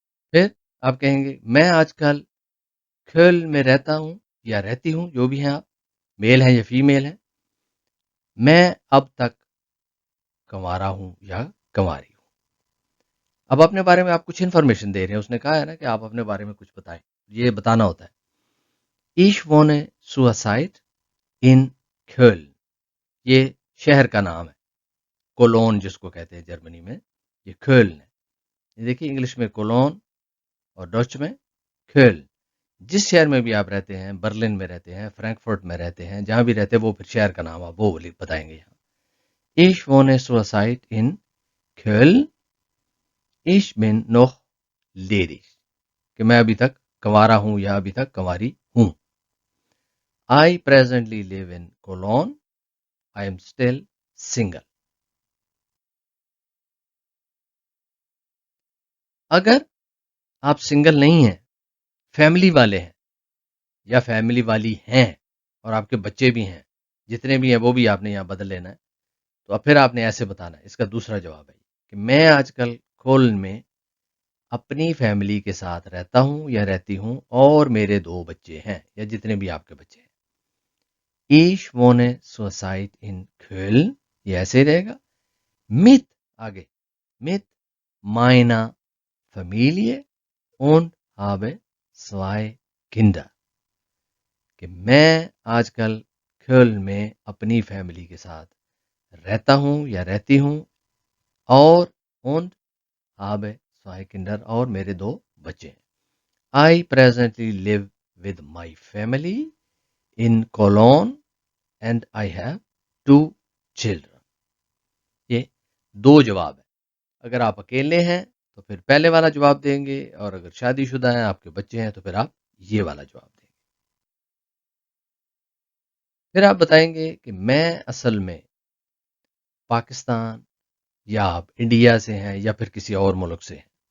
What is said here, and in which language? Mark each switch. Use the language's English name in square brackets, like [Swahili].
[Urdu] پھر آپ کہیں گے میں آج کل کھیل میں رہتا ہوں یا رہتی ہوں، جو بھی ہیں آپ، میل ہیں یا فیمیل ہیں. میں اب تک کنوارا ہوں یا کنواری ہوں. اب اپنے بارے میں آپ کچھ انفارمیشن دے رہے ہیں. اس نے کہا ہے نا کہ آپ اپنے بارے میں کچھ بتائیں، یہ بتانا ہوتا ہے. [German] Ich wohne zurzeit in Köln. [Urdu] یہ شہر کا نام ہے، کولون جس کو کہتے ہیں جرمنی میں، یہ کھیلن ہے. یہ دیکھیے انگلش میں کولون اور ڈچ میں کھیل. جس شہر میں بھی آپ رہتے ہیں، برلن میں رہتے ہیں، فرینکفرٹ میں رہتے ہیں، جہاں بھی رہتے ہیں وہ پھر شہر کا نام آپ وہ بتائیں گے یہاں. [German] Ich wohne zurzeit in Köln. Ich bin noch ledig [Urdu] کہ میں ابھی تک کنوارا ہوں یا ابھی تک کنواری ہوں. [English] I presently live in Cologne. I am still single. [Urdu] اگر آپ سنگل نہیں ہیں، فیملی والے ہیں یا فیملی والی ہیں اور آپ کے بچے بھی ہیں، جتنے بھی ہیں وہ بھی آپ نے یہاں بدل لینا ہے، تو اب پھر آپ نے ایسے بتانا ہے. اس کا دوسرا جواب ہے کہ میں آج کل کولن میں اپنی فیملی کے ساتھ رہتا ہوں یا رہتی ہوں اور میرے 2 بچے ہیں یا جتنے بھی آپ کے بچے ہیں. [German] Ich wohne zurzeit in Köln. [Urdu] یہ ایسے ہی رہے گا. [German] Mit [Urdu] آگے [German] mit meiner Familie und habe 2 Kinder [Urdu] کہ میں آج کل کھیل میں اپنی فیملی کے ساتھ رہتا ہوں یا رہتی ہوں اور [German] und habe 2 Kinder [Urdu] اور میرے 2 بچے ہیں. [English] I presently live with my family in Cologne and I have 2 children. [Urdu] یہ 2 جواب ہیں. اگر آپ اکیلے ہیں تو پھر پہلے والا جواب دیں گے، اور اگر شادی شدہ ہیں آپ کے بچے ہیں تو پھر آپ یہ والا جواب دیں گے. پھر آپ بتائیں گے کہ میں اصل میں پاکستان یا آپ انڈیا سے ہیں یا پھر کسی اور ملک سے ہیں.